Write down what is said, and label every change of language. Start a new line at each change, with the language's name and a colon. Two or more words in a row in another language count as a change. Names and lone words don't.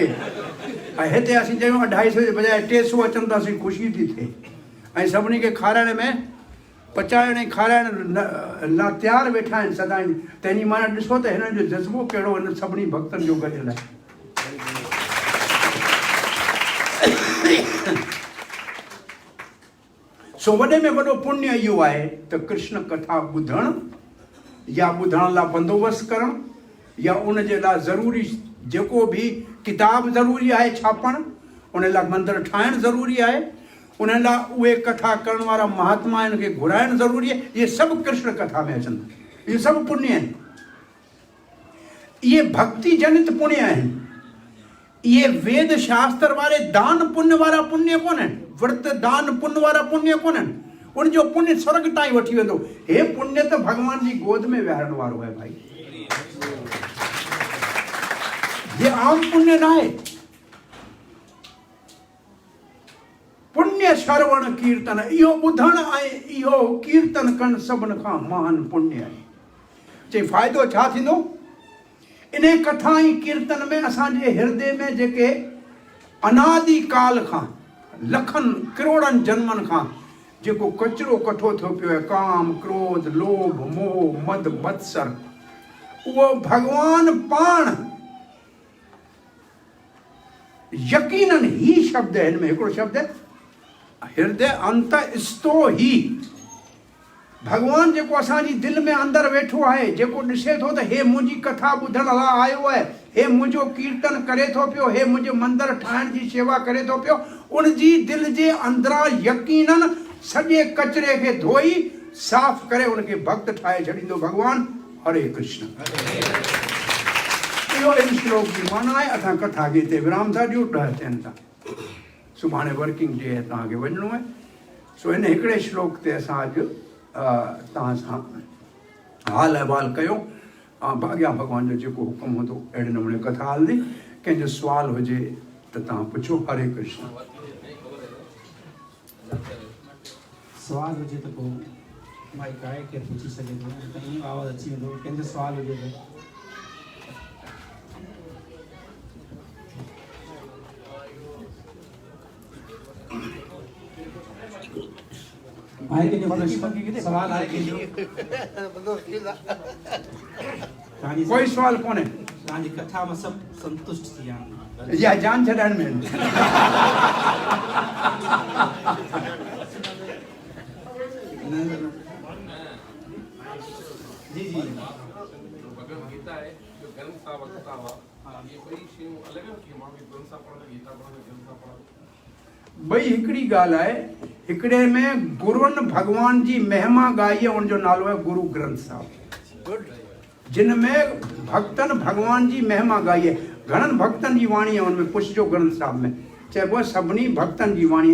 Sindhi: ऐं हिते असीं चयूं 250 जे बजाए 300 अचनि त असीं ख़ुशी थी थिए ऐं सभिनी खे खाराइण में पचाइण ऐं खाराइण लाइ तयारु वेठा आहिनि सदाईं। तंहिंजी माना ॾिसो त हिननि जो जज़्बो कहिड़ो हिन सभिनी भक्तनि जो गॾियल आहे। सो वॾे में वॾो पुण्य इहो आहे त कृष्ण कथा ॿुधणु या ॿुधण लाइ बंदोबस्तु करणु या उन जे लाइ ज़रूरी जेको बि किताब ज़रूरी आहे छापणु, उन लाइ मंदरु ठाहिणु ज़रूरी आहे, उन लाइ उहे कथा करण वारा महात्मा आहिनि खे घुराइणु ज़रूरी आहे। इहे सभु कृष्ण कथा में अचनि, इहे सभु पुण्य आहिनि, इहे भक्ति जनित पुण्य आहिनि। इहे वेद शास्त्र वारे दान पुण्य वारा पुण्य कोन आहिनि, व्रत दान पुण्य वारा पुण्य कोन आहिनि। उनजो पुण्य स्वर्ग ताईं वठी वेंदो। हे पुण्य त भॻवान जी गोद में विहारण वारो आहे भाई, ये आम पुण्य न आहे।
Sanskrit: पुण्य श्रवण कीर्तन,
Sindhi: इहो ॿुधण ऐं इहो कीर्तन करणु सभिनि खां महान पुण्य आहे। चई फ़ाइदो छा थींदो? इन कथा ऐं कीर्तन में असांजे हृदय में जेके अनादि काल खां लखनि करोड़नि जन्मनि खां जेको कचिरो कठो थियो पियो आहे, काम क्रोध लोभ मोह मद मत्सर, उहो भगवान पाण यकीनन ही शब्द है, इनमें हिकिड़ो शब्द है हृदय अंतस्थो ही। भगवान जेको असांजी दिलि में अंदरि वेठो आहे, जेको ॾिसे थो त हे मुंहिंजी कथा ॿुधण लाइ आयो आहे, हे मुंहिंजो कीर्तन करे थो पियो, हे मुंहिंजे मंदरु ठाहिण जी शेवा करे थो पियो, उनजी दिलि जे अंदरां यकीनन सॼे कचिरे खे धोई साफ़ करे उनखे भक्त ठाहे छॾींदो भगवान। हरे कृष्ण। इहो इन श्लोक जी माना आहे। असां कथा खे हिते विराम था ॾियूं, 10 थियनि था, सुभाणे
English: working day
Sindhi: आहे, तव्हांखे वञिणो आहे। सो हिन हिकिड़े श्लोक ते असां अॼु तव्हां सां हाल अहिवाल कयो ऐं अॻियां भॻवान जो जेको हुकुम हूंदो अहिड़े नमूने कथा हलंदी। कंहिंजो सुवाल हुजे त तव्हां पुछो। हरे कृष्ण। सवाल हुजे त पोइ माइक आहे केरु पुछी सघे थो, त ईअं आवाज़ु अची वेंदो। कंहिंजो सुवाल हुजे त आहे कंहिंजो प्रश्न सवाल आहे कंहिंजो? कोई सुवाल कोन्हे? तव्हांजी कथा में सभु संतुष्ट थी विया आहिनि या जान छॾाइण में? जी जी भगवत गीता है जो ग्रंथ सा वक्ता हुआ, ये कोई शयूं अलॻि है कि मां भी ग्रंथ सा पढ़ण गीता पढ़ण ग्रंथ सा पढ़ण ॿई हिकिड़ी ॻाल्हि आहे। हिकिड़े में गुरुअनि भगवान जी महिमा ॻाई आहे, उनजो नालो आहे गुरु ग्रंथ साहिब, जिन में भक्तनि भगवान जी महिमा ॻाई आहे। घणनि भक्तनि जी वाणी आहे उनमें, पुछजो ग्रंथ साहिब में चइबो आहे सभिनी भक्तनि जी वाणी।